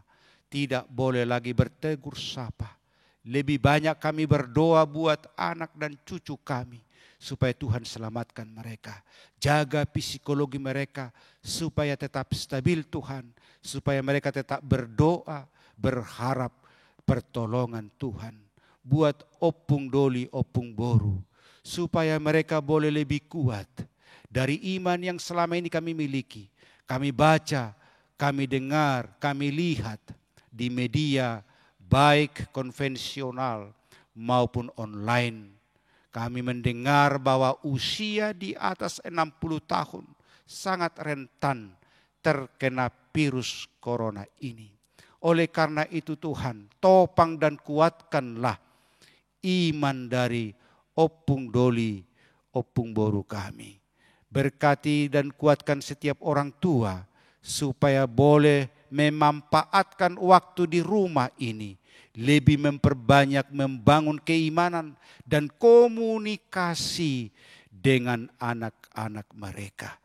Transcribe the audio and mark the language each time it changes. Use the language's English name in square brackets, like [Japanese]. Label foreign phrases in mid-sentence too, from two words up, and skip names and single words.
[Indonesian] Tidak boleh lagi bertegur sapa. Lebih banyak kami berdoa buat anak dan cucu kami, supaya Tuhan selamatkan mereka. Jaga psikologi mereka supaya tetap stabil Tuhan, supaya mereka tetap berdoa, berharap pertolongan Tuhan. Buat [Batak Toba] opung doli, opung boru, [Indonesian] supaya mereka boleh lebih kuat dari iman yang selama ini kami miliki. Kami baca, kami dengar, kami lihat di media, baik konvensional maupun online. Kami mendengar bahwa usia di atas 60 tahun sangat rentan terkena virus corona ini. Oleh karena itu Tuhan, topang dan kuatkanlah iman dari [Batak Toba] opung doli, opung boru [Indonesian] kami. Berkati dan kuatkan setiap orang tua supaya boleh memanfaatkan waktu di rumah ini, lebih memperbanyak membangun keimanan dan komunikasi dengan anak-anak mereka.